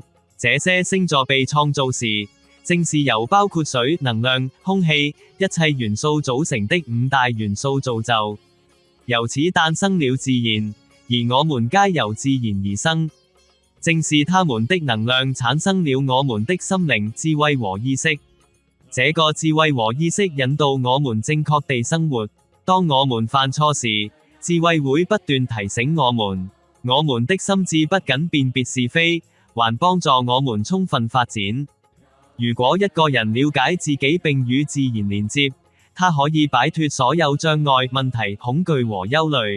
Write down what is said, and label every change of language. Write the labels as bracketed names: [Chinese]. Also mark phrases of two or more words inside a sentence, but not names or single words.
[Chinese] 這些星座被創造時，正是由包括水、能量、空氣、一切元素組成的5大元素造就，由此誕生了自然，而我們皆由自然而生。正是它們的能量產生了我們的心靈、智慧和意識。這個智慧和意識引導我們正確地生活。當我們犯錯時，智慧會不斷提醒我們。我們的心智不僅辨別是非，還幫助我們充分發展。如果一個人了解自己並與自然連接，他可以擺脫所有障礙、問題、恐懼和憂慮。